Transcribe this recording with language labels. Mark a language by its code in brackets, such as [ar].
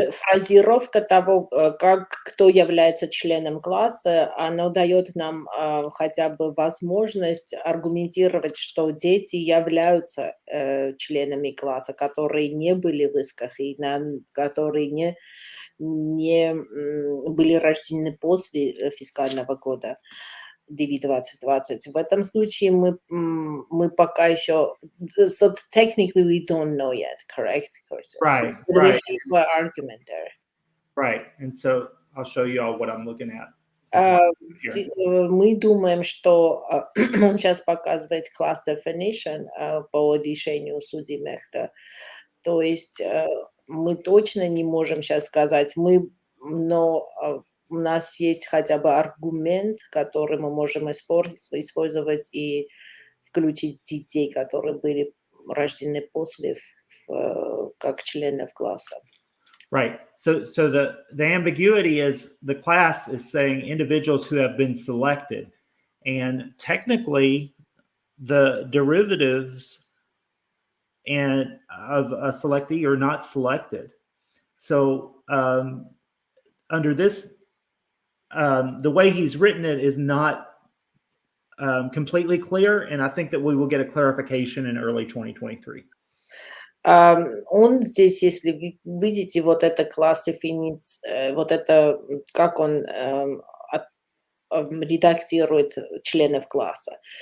[ru] Фразировка того, кто является членом класса, она дает нам хотя бы возможность аргументировать, что дети являются членами класса, которые не были в исках и которые не были рождены после фискального года. [en] DV 2020. [ru] В этом случае мы пока еще, [en] so technically we don't know yet, correct? Right. So we have an argument there. Right, and so I'll show you all what I'm looking at. [ru] Мы думаем, что он сейчас показывает class definition по решению судьи Мехта. То есть мы точно не можем сейчас сказать, но у нас есть хотя бы аргумент, который мы можем использовать и включить детей, которые были рождены после, как членов класса. [en] Right. So the ambiguity is the class is saying individuals who have been selected, and technically the derivatives and of a selectee are not selected. So under this, the way he's written it is not completely clear, and I think that we will get a clarification in early 2023. [ru] Он здесь, если вы видите вот это класс definition, вот это, как он редактирует членов класса.